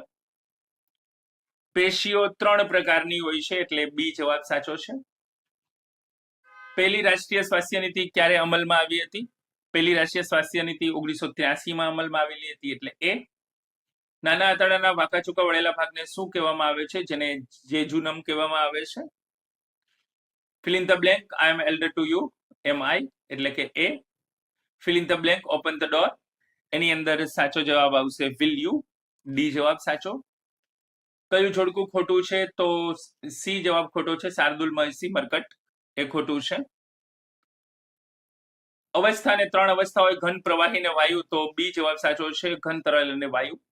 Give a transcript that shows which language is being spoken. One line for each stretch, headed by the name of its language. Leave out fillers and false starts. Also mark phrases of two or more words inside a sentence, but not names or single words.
Gujarati: પેશીઓ 3 પ્રકારની હોય છે, એટલે બી જવાબ સાચો છે. પહેલી રાષ્ટ્રીય સ્વાસ્થ્ય નીતિ ક્યારે અમલમાં આવી હતી? પહેલી રાષ્ટ્રીય સ્વાસ્થ્ય નીતિ 1983માં અમલમાં આવેલી હતી, એટલે એ. નાના આંતરડાના વાંકા ચૂકા વળેલા ભાગને શું કહેવામાં આવે છે? જેને જેજુનમ કહેવામાં આવે છે.
English: fill in the blank, I am elder to you, am I,
Gujarati: એટલે કે એ.
English: fill in the blank, open the door,
Gujarati: એની અંદર સાચો જવાબ આવશે
English: will you.
Gujarati: ડી જવાબ સાચો. કયું જોડકું ખોટું છે? તો સી જવાબ ખોટો છે. શાર્દુલ મહર્ષિ મરકટ, એ ખોટું છે. અવસ્થા ને 3 અવસ્થા હોય, ઘન, પ્રવાહી ને વાયુ, તો બી જવાબ સાચો છે ઘન, તરલ અને વાયુ.